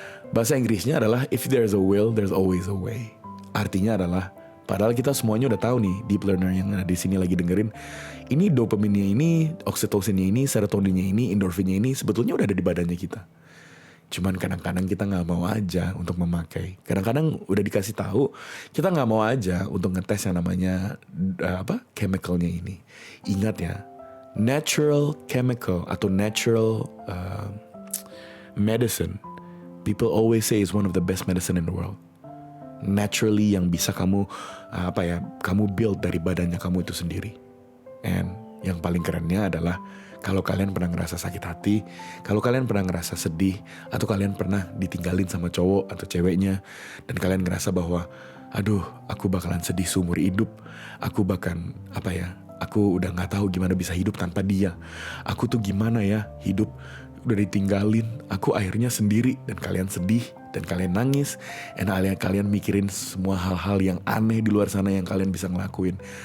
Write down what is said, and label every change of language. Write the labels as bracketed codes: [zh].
[id] Bahasa Inggrisnya adalah [en] if there's a will, there's always a way. [id] Artinya adalah, padahal kita semuanya udah tahu nih, deep learner yang ada di sini lagi dengerin, ini dopaminnya ini, oksitosinnya ini, serotoninnya ini, endorfinnya ini sebetulnya udah ada di badannya kita. Cuman kadang-kadang kita nggak mau aja untuk memakai. Kadang-kadang udah dikasih tahu, kita nggak mau aja untuk ngetes yang namanya chemicalnya ini. Ingat ya, [en] natural chemical atau natural medicine, people always say is one of the best medicine in the world. [id] Naturally yang bisa kamu kamu build dari badannya kamu itu sendiri. And yang paling kerennya adalah kalau kalian pernah ngerasa sakit hati, kalau kalian pernah ngerasa sedih, atau kalian pernah ditinggalin sama cowok atau ceweknya, dan kalian ngerasa bahwa aduh, aku bakalan sedih seumur hidup, aku udah gak tahu gimana bisa hidup tanpa dia, aku tuh gimana ya hidup, udah ditinggalin, aku akhirnya sendiri, dan kalian sedih, dan kalian nangis, dan kalian mikirin semua hal-hal yang aneh di luar sana yang kalian bisa ngelakuin.